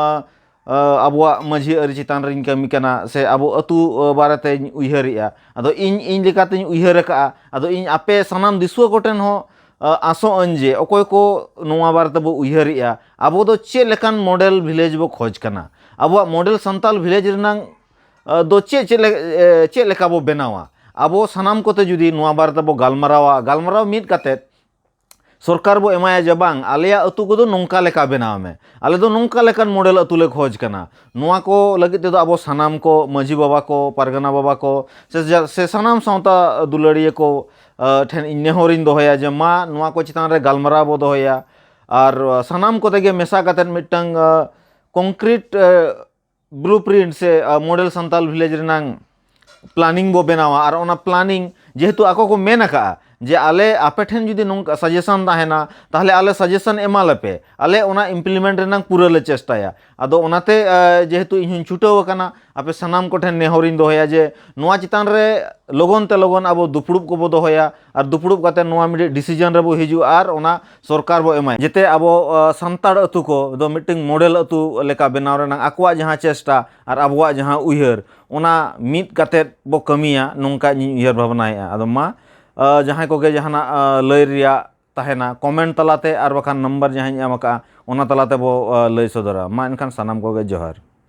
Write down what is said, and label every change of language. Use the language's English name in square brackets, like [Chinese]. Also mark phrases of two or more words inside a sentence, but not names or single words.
[Santali] अब माझी आरी चितान रिन कमी कना से अब अतु बारेते उयहरिया आदो इन लेकाते उयहर का आदो इन आपे सनाम दिसुआ कोठेन हो आसो अंजे अकोय को नोवा बारते बो उयहरिया अब दो चे लेकान [English] model village [Santali] बो खोज कना अब [English] model Santal village [Santali] रिनांग दो चे लेका बो बनावा अब सानाम कोते जुदी नोवा बारते बो गालमाराव मिद काते सरकार बो एमाया जे बांग आलेया अतु को दो नोंका लेका बनाव में आले दो नोंका लेकान मॉडल अतु ले खोज कना नोवा को लगित दो अब सानाम को माझी बाबा को पारगना बाबा को से सानाम सावता दुलड़िए को ठेन नेहरिन दोहया जे मा नोवा को चितान रे गालमाराव बो दोहया और सानाम कोते गे मेसा कातेन [English] meeting concrete blueprint [Santali] से [English] model Santal village [Santali] रेनांग प्लानिंग बो बनावा और ओना प्लानिंग जेहेतु आको को मेन का जे आले आपे ठेन जुदी नोंका सजेशन ताहेना ताहले आले सजेशन एमालेपे आले ओना इम्प्लीमेंट रेनांग पूरा ले चेष्टाया आदो ओनाते जेहेतु इन छुटाव काना आपे सनाम को ठेन नेहरिन दोहया जे नोआ चितान रे लगन ते लगन अब दुपुड़ुब को बो दोहया और दुपुड़ुब काते नोआ मिडे डिसीजन रे बो हिजु और ओना सरकार बो एमाय जेते अब संताड़ अतु को दो [English] meeting model [Santali] अतु लेका बनाव रेनांग आकुआ जहां चेष्टा और अबुआ जहां उयहर ओना मिट काते बो कमिया नोंका उयहर भावनाया आदो मा जहाँ को जहाना लय रिया ताहेना कमेंट तलाते और बखान नंबर जहाँ एम का ओना तलाते बो लय सदरा मा एनखान सानाम को जोहार।